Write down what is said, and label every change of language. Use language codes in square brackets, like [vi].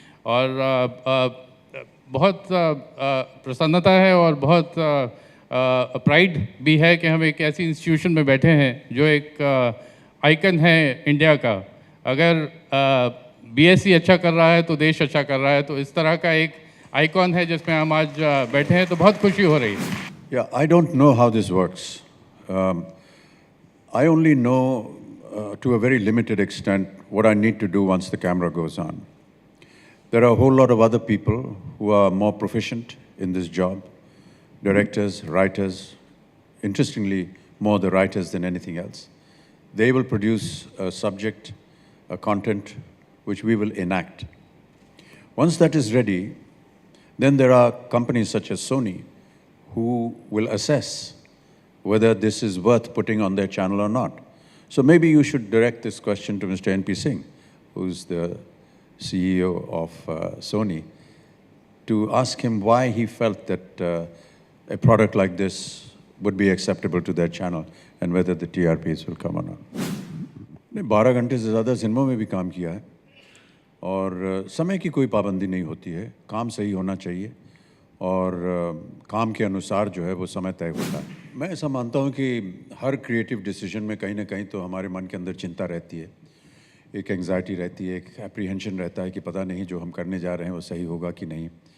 [hi] और बहुत प्रसन्नता है और बहुत प्राइड भी है कि हम एक ऐसी इंस्टीट्यूशन में बैठे हैं जो एक आइकन है इंडिया का। अगर बीएसई अच्छा कर रहा है तो देश अच्छा कर रहा है, तो इस तरह का एक आइकॉन है जिसमें हम आज बैठे हैं, तो बहुत खुशी हो रही है। [en] Yeah, I don't know how this works. I only know to a very limited extent what I need to do once the camera goes on. There are a whole lot of other people who are more proficient in this job, directors, writers, interestingly more the writers than anything else. They will produce a subject, a content which we will enact. Once that is ready, then there are companies such as Sony who will assess whether this is worth putting on their channel or not. So maybe you should direct this question to Mr. N.P. Singh, who's the CEO of Sony, to ask him why he felt that a product like this would be acceptable to their channel and whether the TRPs will come or not. [hi] मैंने 12 घंटे से ज़्यादा cinema में भी काम किया है, और समय की कोई पाबंदी नहीं होती है, काम सही होना चाहिए और काम के अनुसार जो है वो समय तय होता है। मैं ऐसा मानता हूँ कि हर क्रिएटिव डिसीजन में कहीं ना कहीं तो हमारे मन के अंदर चिंता रहती है, एक एंग्जाइटी रहती है, एक एप्रीहेंशन रहता है कि पता नहीं जो हम करने जा रहे हैं वो सही होगा कि नहीं।